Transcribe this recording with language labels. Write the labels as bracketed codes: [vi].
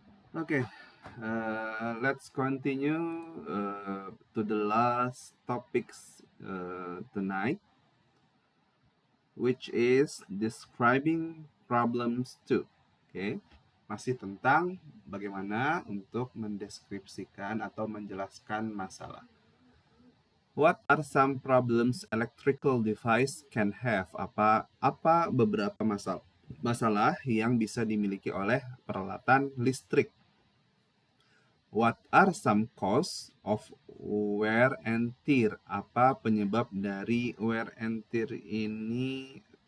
[en] Okay, let's continue to the last topics tonight, which is describing problems too. [id] Okay, masih tentang bagaimana untuk mendeskripsikan atau menjelaskan masalah. [en] What are some problems electrical device can have? [id] Apa beberapa masalah yang bisa dimiliki oleh peralatan listrik? [en] What are some cause of wear and tear? [id] Apa penyebab dari wear and tear ini?